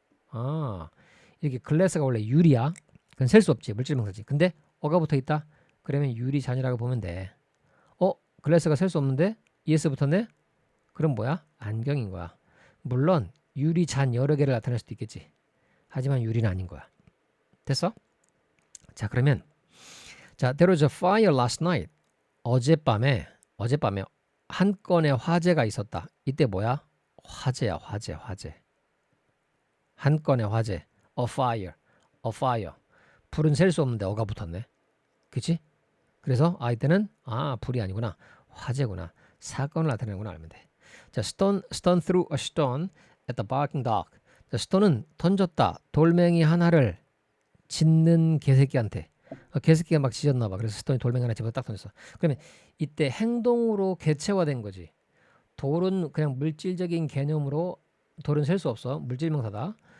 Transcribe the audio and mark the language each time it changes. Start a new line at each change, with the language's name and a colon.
Korean: 아, 이렇게 글래스가 원래 유리야. 그건 셀 수 없지. 물질명사지. 근데 어가 붙어 있다. 그러면 유리잔이라고 보면 돼. 글래스가 셀 수 없는데 ES 붙었네? 그럼 뭐야? 안경인 거야. 물론 유리잔 여러 개를 나타낼 수도 있겠지. 하지만 유리는 아닌 거야. 됐어?
English: 자, 그러면 자, there was a fire last night.
Korean: 어젯밤에 한 건의 화재가 있었다. 이때 뭐야? 화재야, 화재. 한 건의 화재. A fire. 불은 셀 수 없는데 어가 붙었네. 그치? 그래서 이때는 불이 아니구나. 화재구나. 사건을 나타내는구나 알면 돼.
English: 자, stone threw a stone at the barking dog.
Korean: 자, stone은 던졌다. 돌멩이 하나를 짖는 개새끼한테. 개새끼가 막 짖었나 봐. 그래서 스톤이 돌멩이 하나 집어서 딱 던졌어. 그러면 이때 행동으로 개체화된 거지. 돌은 그냥 물질적인 개념으로 돌은 셀 수 없어. 물질명사다.